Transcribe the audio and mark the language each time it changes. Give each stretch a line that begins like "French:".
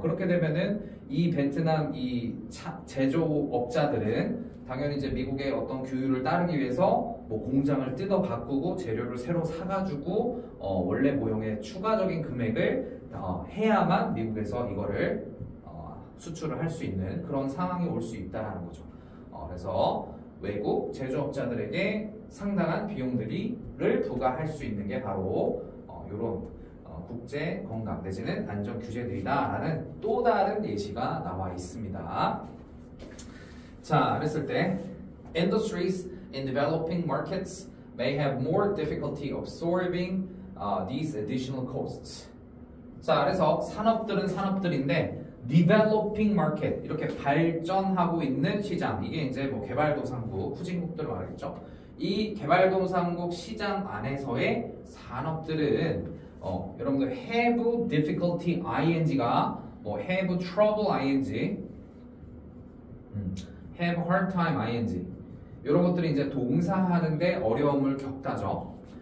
Korean: 그렇게 되면은 이 베트남 이 제조업자들은 당연히 이제 미국의 어떤 규율을 따르기 위해서 뭐 공장을 뜯어 바꾸고 재료를 새로 사가지고 원래 모형의 추가적인 금액을 해야만 미국에서 이거를 수출을 할 수 있는 그런 상황이 올 수 있다라는 거죠. 그래서 외국 제조업자들에게 상당한 비용들을 부과할 수 있는 게 바로 이런 국제 건강 내지는 안전 규제들이다라는 또 다른 예시가 나와 있습니다. 자, 그랬을 때
English: industries in developing markets may have more difficulty absorbing these additional costs.
Korean: 자, 그래서 산업들은 산업들인데
English: developing market
Korean: 이렇게 발전하고 있는 시장, 이게 이제 뭐 개발도상국 후진국들을 말하겠죠. 이 개발도상국 시장 안에서의 산업들은 여러분들
English: have difficulty ing
Korean: 가 뭐
English: have trouble ing, have hard time ing
Korean: 이런 것들이 이제 동사하는데 어려움을 겪다죠.